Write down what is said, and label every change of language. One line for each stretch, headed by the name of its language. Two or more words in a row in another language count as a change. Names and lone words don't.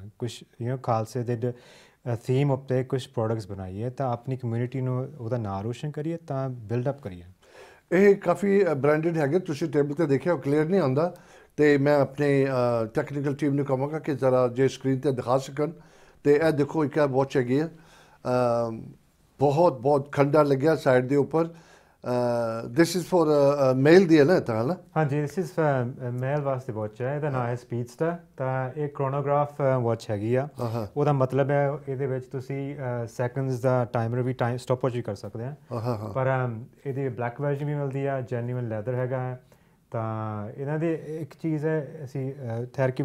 Punjabi: ਕੁਛ ਖਾਲਸੇ ਦੇ ਥੀਮ ਉੱਤੇ ਕੁਛ ਪ੍ਰੋਡਕਟਸ ਬਣਾਈਏ ਤਾਂ ਆਪਣੀ ਕਮਿਊਨਿਟੀ ਨੂੰ ਉਹਦਾ ਨਾਂ ਰੋਸ਼ਨ ਕਰੀਏ, ਤਾਂ ਬਿਲਡਅਪ ਕਰੀਏ। ਇਹ ਕਾਫੀ ਬ੍ਰਾਂਡਡ ਹੈਗੇ, ਤੁਸੀਂ ਟੇਬਲ 'ਤੇ ਦੇਖਿਆ, ਉਹ ਕਲੀਅਰ ਨਹੀਂ ਆਉਂਦਾ ਤੇ ਮੈਂ ਆਪਣੇ
English: technical team
Punjabi: ਨੂੰ ਕਹਾਂਗਾ ਕਿ ਜ਼ਰਾ ਜੇ ਸਕਰੀਨ ਤੇ ਦਿਖਾ ਸਕਣ ਤੇ ਇਹ ਦੇਖੋ ਇੱਕ ਵਾਚ ਹੈਗੀ ਹੈ ਬਹੁਤ ਖੰਡਾ ਲੱਗਿਆ ਸਾਈਡ ਦੇ ਉੱਪਰ
English: this is for male
Punjabi: ਦੀ ਹੈ ਨਾ ਤਾਂ ਨਾ ਹਾਂਜੀ
English: this is male
Punjabi: ਵਾਸਤੇ ਵਾਚ ਹੈ ਇਹਦਾ ਨਾਮ ਹੈ ਸਪੀਡਸਟਰ ਤਾਂ ਇਹ
English: chronograph watch
Punjabi: ਹੈਗੀ ਆ ਉਹਦਾ ਮਤਲਬ ਹੈ ਇਹਦੇ ਵਿੱਚ ਤੁਸੀਂ ਸੈਕਿੰਡਸ ਦਾ ਟਾਈਮਰ ਵੀ
English: stop watch
Punjabi: ਵੀ ਕਰ ਸਕਦੇ ਆ ਪਰ ਇਹਦੀ
English: black version
Punjabi: ਵੀ ਮਿਲਦੀ ਆ
English: genuine leather
Punjabi: ਹੈਗਾ ਤਾਂ ਇਹਨਾਂ ਦੇ ਇੱਕ ਚੀਜ਼ ਹੈ ਅਸੀਂ ਠਹਿਰ ਕੇ ਵੀ